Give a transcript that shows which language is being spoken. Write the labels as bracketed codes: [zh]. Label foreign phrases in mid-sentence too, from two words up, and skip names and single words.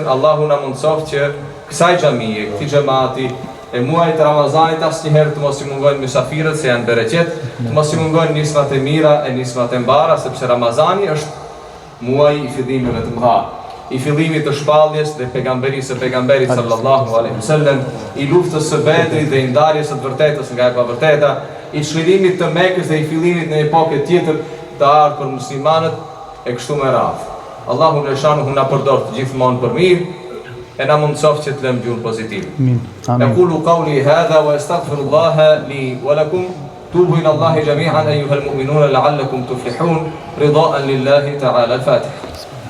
[sq] Allahu na mundsof që kësaj xhamie, këtij xhamati e muajit të Ramazanit asnjëherë të mos i mungojnë mysafirët se janë bereqet, të mos i mungojnë nismat e mira e nismat e mbara, sepse Ramazani është muaji i fillimeve të mëdha, i fillimit të shpalljes dhe pejgamberisë së pejgamberit [ar] صلى الله عليه وسلم, [sq] i luftës së Bedrit dhe i ndarjes së të vërtetës nga e pavërteta, i çlirimit të Mekës dhe i fillimit në epokë tjetër të ardhur për muslimanët e kështu me radhë. Allahu xhaleshanuhu na përdor të gjithmonë për mirë e na mundsof që të lëmë gjurmë pozitive. [ar] أقول قولي هذا وأستغفر الله لي ولكم. توبوا إلى الله جميعا أيها المؤمنون لعلكم تفلحون. رضا لله تعالى الفاتحة.